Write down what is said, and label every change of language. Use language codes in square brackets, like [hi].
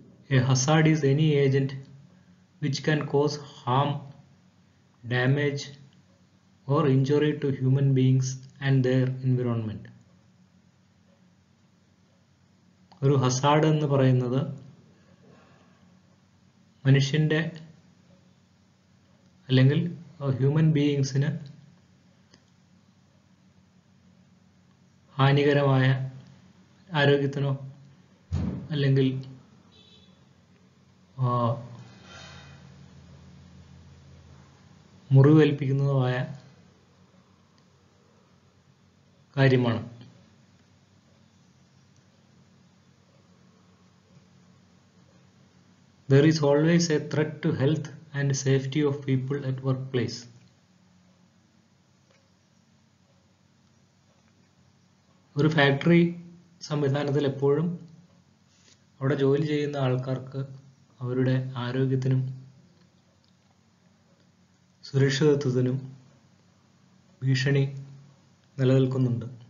[en] A hazard is any agent which can cause harm, damage or injury to human beings and their environment. [ml] ഒരു Hazard എന്ന് പറയുന്നത് മനുഷ്യന്റെ അല്ലെങ്കിൽ [en] human ബീയിങ്സിന് [ml] ഹാനികരമായ ആരോഗ്യത്തിനോ അല്ലെങ്കിൽ മുറിവേൽപ്പിക്കുന്നതുമായ കാര്യമാണ്. [en] There is always a threat to health and safety of people at workplace. [ml] ഒരു factory സംവിധാനത്തിൽ എപ്പോഴും അവിടെ ജോലി ചെയ്യുന്ന ആൾക്കാർക്ക് അവരുടെ ആരോഗ്യത്തിനും സുരക്ഷിതത്വത്തിനും ഭീഷണി നിലനിൽക്കുന്നുണ്ട്.